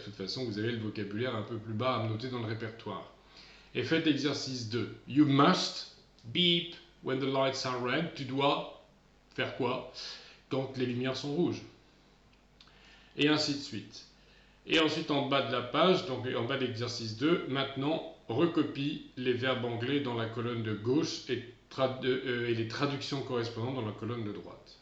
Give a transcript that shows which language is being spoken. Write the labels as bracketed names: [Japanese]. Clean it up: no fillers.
[French] De toute façon, vous avez le vocabulaire un peu plus bas à noter dans le répertoire. Et faites exercice 2. [English] You must beep when the lights are red. [French] Tu dois faire quoi quand les lumières sont rouges? Et ainsi de suite. Et ensuite, en bas de la page, donc en bas de l'exercice 2, maintenant, recopie les verbes anglais dans la colonne de gauche et les traductions correspondantes dans la colonne de droite.